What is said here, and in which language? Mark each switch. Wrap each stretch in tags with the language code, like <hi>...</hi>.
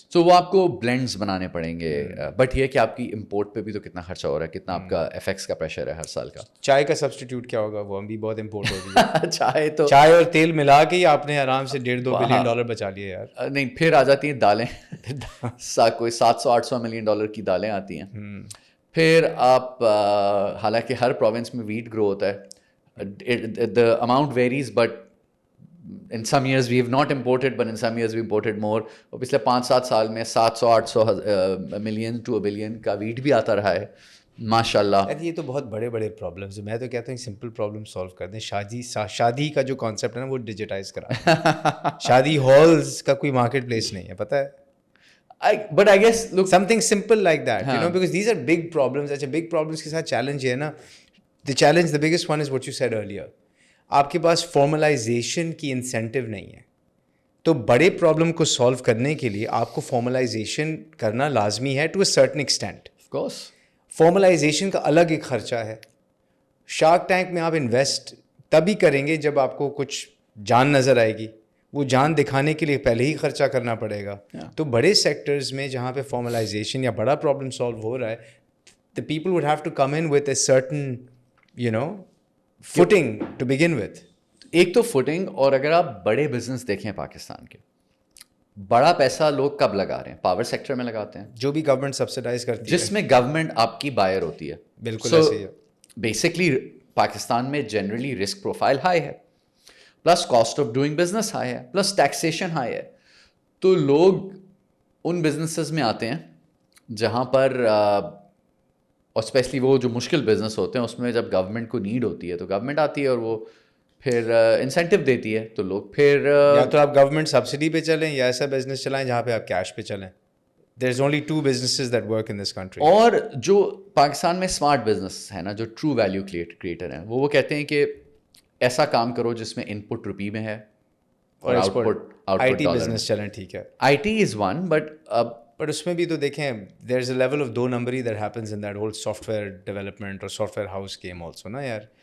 <ur>سو وہ آپ کو بلینڈس بنانے پڑیں گے, بٹ یہ کہ آپ کی امپورٹ پہ بھی تو کتنا خرچہ ہو رہا ہے, کتنا آپ کا ایف ایکس کا پریشر ہے ہر سال کا. چائے کا سبسٹیٹیوٹ کیا ہوگا, وہ بھی بہت امپورٹ ہو رہی ہے. چائے اور تیل ملا کے ہی آپ نے آرام سے $1.5-2 بلین بچا لیے یار. نہیں, پھر آ جاتی ہیں دالیں, کوئی $700-800 ملین کی دالیں آتی ہیں. پھر آپ حالانکہ ہر پروونس میں ویٹ گرو ہوتا ہے,</ur> <en>the amount varies, but in some years we have not imported, but in some years we imported more.</en> <ur>اور پچھلے 5-7 سال میں 700-800 ملین ٹو بلین کا ویٹ بھی آتا رہا ہے ماشاء اللہ. یہ تو بہت بڑے بڑے پرابلمس ہیں. میں تو کہتا ہوں سمپل پرابلم سالو کر دیں. شادی کا جو کانسیپٹ ہے نا وہ ڈیجیٹائز کرا. شادی ہالز کا کوئی مارکیٹ پلیس نہیں ہے, پتہ ہے.</ur> <en>But I guess look, something simple like that, you know, because these are big problems.</en> <ur>اچھا</ur> <en>big problems</en> <ur>کے ساتھ چیلنج ہے نا.</ur> <en>the biggest one is what you said earlier.</en> <ur>آپ کے پاس فارملائزیشن کی انسینٹو نہیں ہے, تو بڑے پرابلم کو سالو کرنے کے لیے آپ کو فارملائزیشن کرنا لازمی ہے</ur> <en>To a certain extent. of course</en> <ur>formalisation کا الگ ایک خرچہ ہے. شارک ٹینک میں آپ انویسٹ تبھی کریں گے جب آپ کو کچھ جان نظر آئے گی. وہ جان دکھانے کے لیے پہلے ہی خرچہ کرنا پڑے گا. تو بڑے سیکٹرز میں جہاں پہ فارملائزیشن یا بڑا پرابلم سالو ہو رہا ہے,</ur> <en>the people would have to come in with a certain, you know, footing to begin with.</en> <ur>ایک تو فوٹنگ, اور اگر آپ بڑے بزنس دیکھیں پاکستان کے, بڑا پیسہ لوگ کب لگا رہے ہیں؟ پاور سیکٹر میں لگاتے ہیں, جو بھی گورنمنٹ سبسڈائز کرتی ہے, جس میں گورنمنٹ آپ کی بائر ہوتی ہے. بالکل ایسے ہی ہے. بیسکلی پاکستان میں جنرلی رسک پروفائل ہائی ہے, plus cost of doing business high ہے, پلس ٹیکسیشن ہائی ہے. تو لوگ ان بزنسز میں آتے ہیں جہاں پر, اور اسپیشلی وہ جو مشکل بزنس ہوتے ہیں اس میں جب گورنمنٹ کو نیڈ ہوتی ہے تو گورنمنٹ آتی ہے اور وہ پھر انسینٹیو دیتی ہے, تو لوگ پھر یا تو آپ گورنمنٹ سبسڈی پہ چلیں یا ایسا بزنس چلائیں جہاں پہ آپ کیش پہ چلیں.</ur> <en>There's only 2 businesses that work in this country.</en> <ur>اور جو پاکستان میں اسمارٹ بزنس ہے نا, جو ٹرو ویلیو کریٹر ہیں, وہ کہتے ہیں کہ ایسا کام کرو جس میں ان پٹ روپی میں ہے اور out put I T business چلیں. ٹھیک ہے,</ur> <en>IT is one, but</en> <ur>اس میں بھی تو دیکھیں</ur> <en>There is a level of 2 نمبری that happens in that whole software development اور software house game also نا یار.</en>